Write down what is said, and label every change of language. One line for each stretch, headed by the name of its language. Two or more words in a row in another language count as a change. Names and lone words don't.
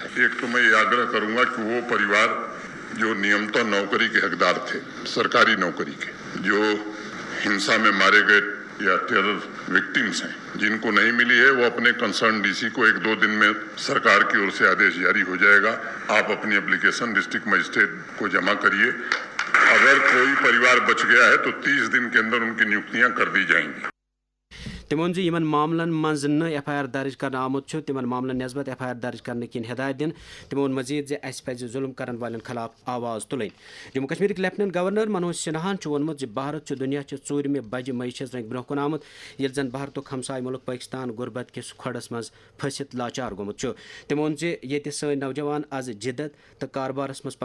Hindi: है एक तो मैं ये आग्रह करूँगा कि वो परिवार जो नियमित नौकरी के हकदार थे सरकारी नौकरी के जो हिंसा में मारे गए या
English: terror victims
Hindi: हैं जिनको नहीं मिली है वो अपने कंसर्न DC को 1-2 दिन में सरकार की ओर से आदेश जारी हो जाएगा आप अपनी एप्लीकेशन
English: district magistrate
Hindi: को जमा करिए अगर कोई परिवार बच गया है तो 30 दिन के अंदर उनकी नियुक्तियां कर दी जाएंगी
Kashmiri: تِمو ووٚن زِ یِمن معاملن منٛز نہٕ FIR درٕج کرنہٕ آمُت چھُ تِمن معاملن نسبت FIR درٕج کرنہٕ کِنۍ ہدایت دِنہٕ تِمو ووٚن مزیٖد زِ اَسہِ پزِ ظُلم کرن والٮ۪ن خلاف آواز تُلٕنۍ جموں کشمیرٕکۍ
English: lieutenant governor
Kashmiri: منوج سنہاہن چھُ ووٚنمُت زِ بھارت چھُ دُنیاچہِ 4مہِ بجہِ معیشت رنگہِ برونٛہہ کُن آمُت ییٚلہِ زن بھارتُک ہمساے مُلک پٲکستان غُربت کِس کھۄڈس منٛز پھٔسِتھ لاچار گوٚمُت چھُ تِمو ووٚن زِ ییٚتہِ سٲنۍ نوجوان آز جِدت تہٕ کاربارس منٛز